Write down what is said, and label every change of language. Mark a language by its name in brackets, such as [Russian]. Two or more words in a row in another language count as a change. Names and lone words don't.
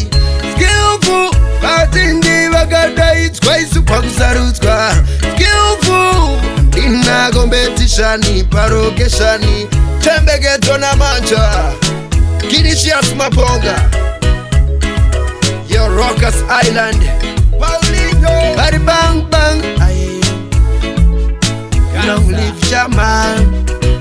[Shona] Skillful vachinji vakadaidzwa isu kwakusarudzwa. Skillful handina competition parokeshani. Tembegedzo na manja Kinisias Maponga, [English] your Rockers Island Paulinho Bari bang bang aye. Long live Shaman.